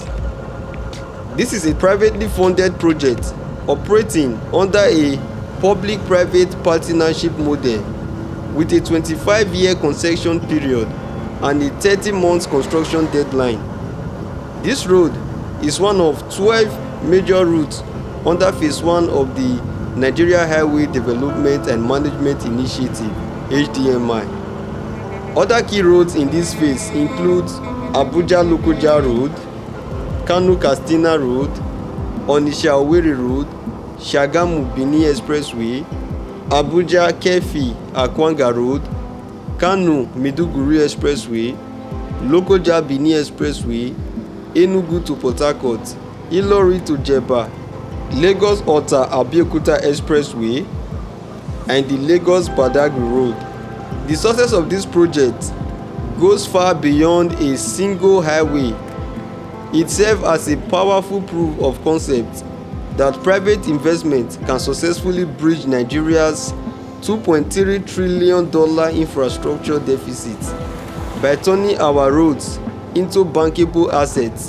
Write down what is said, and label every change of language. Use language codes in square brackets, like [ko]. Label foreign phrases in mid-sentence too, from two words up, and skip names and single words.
[en] This is a privately funded project operating under a public-private partnership model with a 25-year concession period and a 30-month construction deadline. This road is one of 12 major routes under Phase 1 of the Nigeria Highway Development and Management Initiative (HDMI). Other key roads in this phase include Abuja-Lokoja Road, Kano-Katsina Road, Onitsha-Owerri Road, Shagamu-Benin Expressway, Abuja-Kefi-Akwanga Road, Kano-Maiduguri Expressway, Lokoja-Benin Expressway, Enugu to Port Harcourt, Ilori to Jeba, Lagos-Ota-Abeokuta Expressway, and the Lagos-Badagry Road. The success of this project goes far beyond a single highway. It serves as a powerful proof of concept that private investment can successfully bridge Nigeria's $2.3 trillion infrastructure deficit by turning our roads into bankable assets.